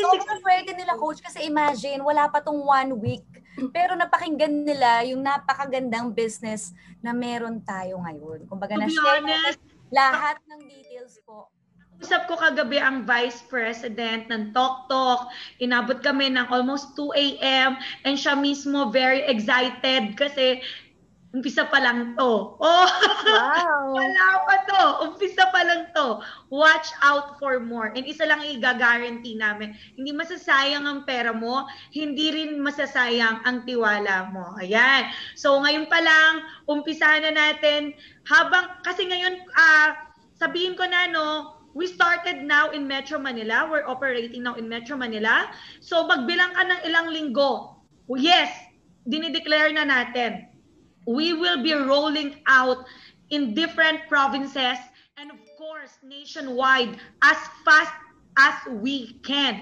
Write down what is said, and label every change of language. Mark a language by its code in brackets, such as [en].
[tl] Sobrang swerte nila, Coach, kasi imagine, wala pa tong 1 week. Pero napakinggan nila yung napakagandang business na meron tayo ngayon. Kumbaga, [en] to be [tl] na-share [en] honest, [tl] lahat ng details po. usap ko kagabi ang Vice President ng TokTok. Inabot kami ng almost 2 a.m. and siya mismo [en] very excited [tl] kasi umpisa pa lang to. Oh, [en] Wow. [tl] wala pa to. Umpisa pa lang to. [en] Watch out for more. [tl] And isa lang i-guarantee namin. Hindi masasayang ang pera mo. Hindi rin masasayang ang tiwala mo. Ayan. So ngayon pa lang, umpisahan na natin. Kasi ngayon, sabihin ko na, no, [en] we started now in Metro Manila. We're operating now in Metro Manila. [tl] So magbilang ka ng ilang linggo. Yes, dinideclare na natin. [en] We will be rolling out in different provinces and of course nationwide as fast as we can.